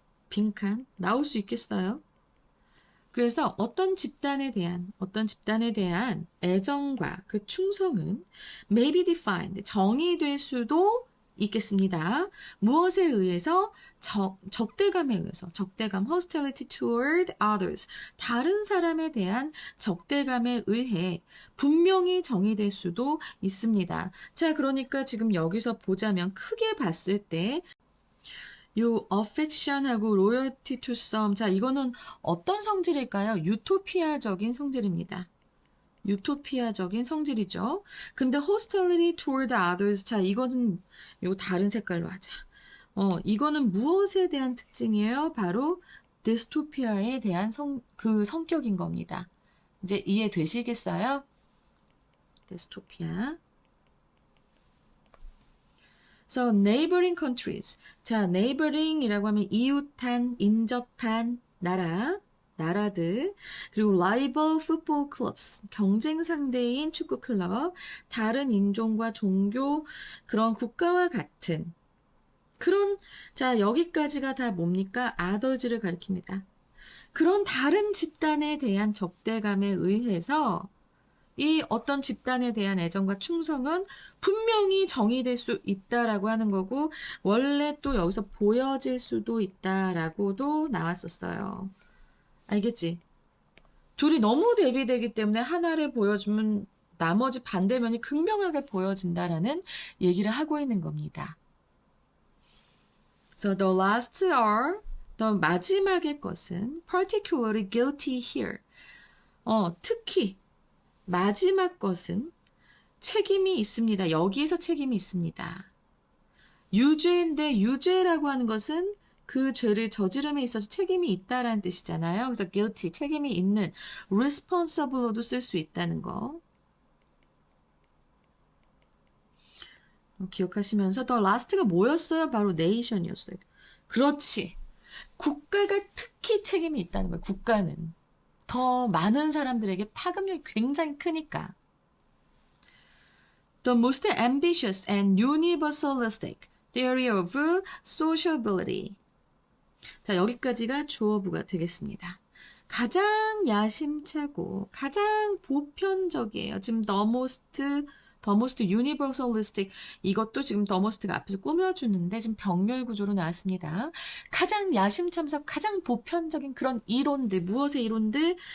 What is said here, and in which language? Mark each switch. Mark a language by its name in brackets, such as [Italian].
[Korean] 빈칸 나올 수 있겠어요? 그래서 어떤 집단에 대한 애정과 그 충성은 [English] may be defined, [Korean] 정의될 수도 있겠습니다. 무엇에 의해서? 적대감에 의해서. 적대감, [English] hostility toward others. [Korean] 다른 사람에 대한 적대감에 의해 분명히 정의될 수도 있습니다. 자, 그러니까 지금 여기서 보자면 크게 봤을 때 요 affection하고 [English] loyalty to some. [Korean] 자, 이거는 어떤 성질일까요? 유토피아적인 성질입니다. 유토피아적인 성질이죠. 근데 [English] hostility toward others. [Korean] 자, 이거는 요 다른 색깔로 하자. 이거는 무엇에 대한 특징이에요? 바로 디스토피아에 대한 그 성격인 겁니다. 이제 이해되시겠어요? 디스토피아. [English] So, neighboring countries. [Korean] 자, neighboring이라고 하면 이웃한, 인접한 나라들. 그리고 [English] rival football clubs. [Korean] 경쟁 상대인 축구 클럽. 다른 인종과 종교, 그런 국가와 같은. 자, 여기까지가 다 뭡니까? others를 가리킵니다. 그런 다른 집단에 대한 적대감에 의해서 이 어떤 집단에 대한 애정과 충성은 분명히 정의될 수 있다라고 하는 거고, 원래 또 여기서 보여질 수도 있다라고도 나왔었어요. 알겠지? 둘이 너무 대비되기 때문에 하나를 보여주면 나머지 반대면이 극명하게 보여진다라는 얘기를 하고 있는 겁니다. [English] So the last are, the [Korean] 마지막의 것은 [English] particularly guilty here. [Korean] 특히 마지막 것은 책임이 있습니다. 여기에서 책임이 있습니다. 유죄인데 유죄라고 하는 것은 그 죄를 저지름에 있어서 책임이 있다라는 뜻이잖아요. 그래서 guilty, 책임이 있는, responsible로도 쓸 수 있다는 거. 기억하시면서 the last가 뭐였어요? 바로 nation이었어요. 그렇지. 국가가 특히 책임이 있다는 거예요. 국가는. 더 많은 사람들에게 파급력이 굉장히 크니까. [English] The most ambitious and universalistic theory of sociability. [Korean] 자, 여기까지가 주어부가 되겠습니다. 가장 야심차고 가장 보편적이에요. 지금 the most universalistic, 이것도 지금 the most가 앞에서 꾸며주는데 지금 병렬 구조로 나왔습니다. 가장 야심차면서 가장 보편적인 그런 이론들, 무엇의 이론들?